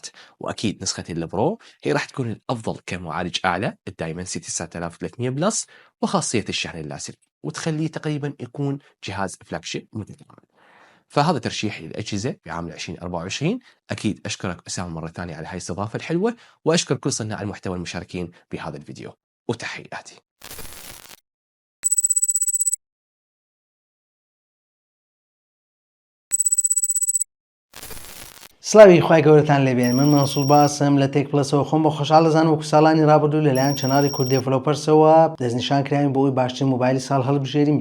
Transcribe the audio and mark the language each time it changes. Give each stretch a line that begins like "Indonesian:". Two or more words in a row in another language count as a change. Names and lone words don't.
Arabic: وأكيد نسخة البرو هي راح تكون الأفضل كمعالج أعلى الدايمنسيتي 9300 بلس وخاصية الشحن اللاسلكي، وتخليه تقريبا يكون جهاز فلاج شيب متكامل. فهذا ترشيحي للأجهزة في عام 2024. أكيد أشكرك أسامة مرة ثانية على هاي الاستضافة الحلوة، وأشكر كل صناع المحتوى المشاركين بهذا الفيديو، وتحياتي.
Central Kurdish: سلاوی خوای گەورەتان لێبێن. من منسوور باسم لە تێک پلسەوە خۆم بە خۆشحاڵ دەزانم وەکو ساڵانی ڕابردوو لەلایەن چەناڵی کورد دێڤلۆپەرسەوە دەستنیشان کراوین بۆ ئەوی باشترین موبایلی ساڵ هەڵبژێرین.